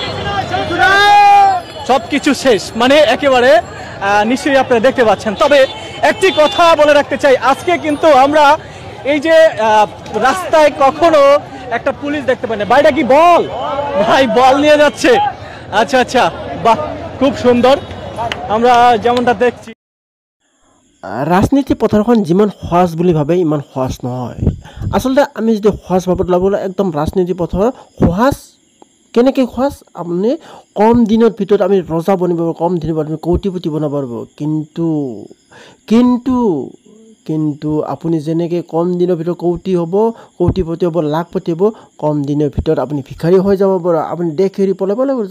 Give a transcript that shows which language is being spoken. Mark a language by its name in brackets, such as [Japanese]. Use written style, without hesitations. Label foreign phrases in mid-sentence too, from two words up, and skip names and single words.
[Bangla] সবকিছু শেষ মানে একেবারে নিশ্চয়ই আপনারা দেখতে পাচ্ছেন। তবে একটি কথা বলে রাখতে চাই, আজকে কিন্তু আমরা এই যে রাস্তায় কখনো একটা পুলিশ দেখতে পাই না। ভাইটা কি বল নিয়ে যাচ্ছে? আচ্ছা বাহ, খুব সুন্দর। আমরা যেমনটা দেখছি [Assamese] ৰাজনীতি পথাৰখন যিমান সহজ বুলি ভাবে ইমান সহজ নহয়। আচলতে আমি যদি সহজ ভাৱত ল'বলৈ একদম ৰাজনীতি পথৰ সহজ কেনেকৈ সহজ, আপুনি কম দিনৰ ভিতৰত আমি ৰজা বনিব পাৰিব, কম দিনৰ ভিতৰত আমি কৌটিপতি বনাব পাৰিব। কিন্তু আপুনি যেনেকৈ কম দিনৰ ভিতৰত কৌটিপতি হ'ব, লাখপতি হ'ব, কম দিনৰ ভিতৰত আপুনি ভিখাৰী হৈ যাব পাৰে, আপুনি দেশ এৰি পলাব লাগিব।